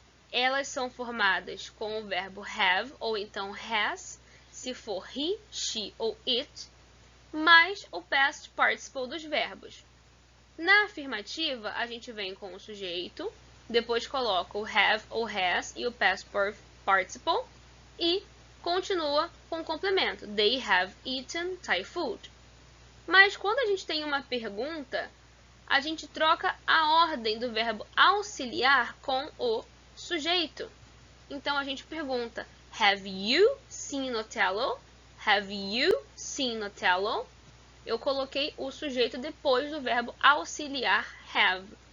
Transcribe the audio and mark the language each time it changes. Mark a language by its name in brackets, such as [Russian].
[Portuguese] Elas são formadas com o verbo have ou então has, se for he, she ou it, mais o past participle dos verbos. Na afirmativa, a gente vem com o sujeito, depois coloca o have ou has e o past participle e continua com o complemento. [English] They have eaten Thai food. [Portuguese] Mas quando a gente tem uma pergunta, a gente troca a ordem do verbo auxiliar com o sujeito. Então, a gente pergunta, [English] have you seen Othello? Have you seen Othello? [Portuguese] Eu coloquei o sujeito depois do verbo auxiliar have.